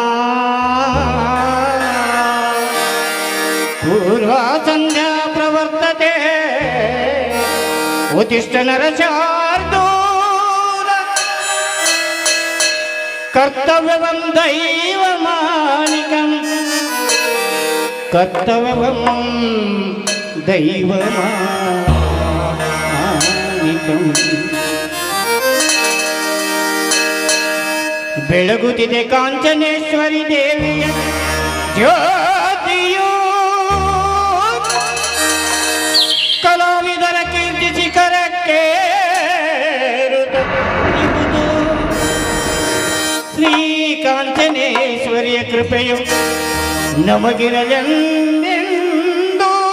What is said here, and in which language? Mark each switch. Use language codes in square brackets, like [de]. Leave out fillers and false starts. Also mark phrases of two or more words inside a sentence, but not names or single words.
[sa] पूर्वा संध्या प्रवर्तते उत्तिष्ठ नरशार्दूल कर्तव्यं दैवमानिकं कर्तव्यं [kn] दैवमानिकं ಬೆಳಗುತ್ತಿದೆ ಕಾಂಚನೇಶ್ವರಿ ದೇವಿಯ ಜ್ಯೋತಿಯು ಕಲಾವಿದರ ಕೀರ್ತಿ ಶಿಖರಕ್ಕೆ ಶ್ರೀ ಕಾಂಚನೇಶ್ವರಿಯ ಕೃಪೆಯು ನಮಗಿರಲೆಂದೆಂದು